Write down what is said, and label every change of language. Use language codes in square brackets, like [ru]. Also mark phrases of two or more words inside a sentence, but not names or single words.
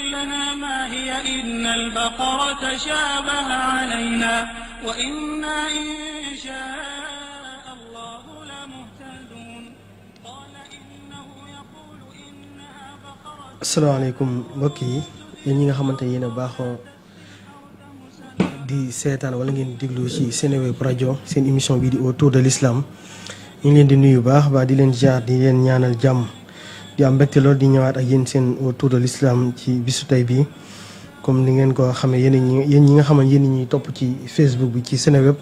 [ar] لنا ما هي إن البقرة تشابه علينا وإنا إن شاء الله لمهتدون قال إنه يقول إنها بقرة. [wo] asalaamaaleykum mbokk yi yéen ñi nga xamante ne yéen a baaxoo di seetaan wala ngeen déglu ci Seneweb rajo seen émission bi di [fr] autour de l'islam [wo] ñu ngi leen di nuyu baax di leen jaar di leen ñaanal jàmm di am mbégte lool di ñëwaat ak yéen seen autour de l'islam ci bisu tey bi comme ni ngeen ko xamee yéen ñi nga xamante yéen ñi topp ci Facebook bi ci Seneweb